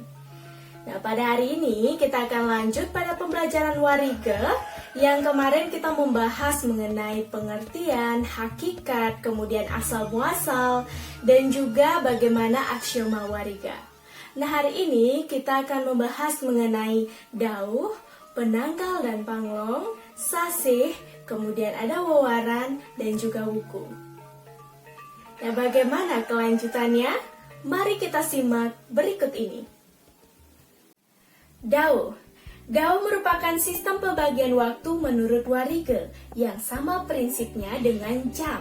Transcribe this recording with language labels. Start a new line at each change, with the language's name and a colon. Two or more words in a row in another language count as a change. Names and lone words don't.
Indonesian: Nah, pada hari ini kita akan lanjut pada pembelajaran Warige yang kemarin kita membahas mengenai pengertian, hakikat, kemudian asal-muasal, dan juga bagaimana aksioma Warige. Nah, hari ini kita akan membahas mengenai dauh, penanggal dan panglong, sasih, kemudian ada wewaran, dan juga wuku. Nah, bagaimana kelanjutannya? Mari kita simak berikut ini. Dauh merupakan sistem pembagian waktu menurut Warige yang sama prinsipnya dengan jam.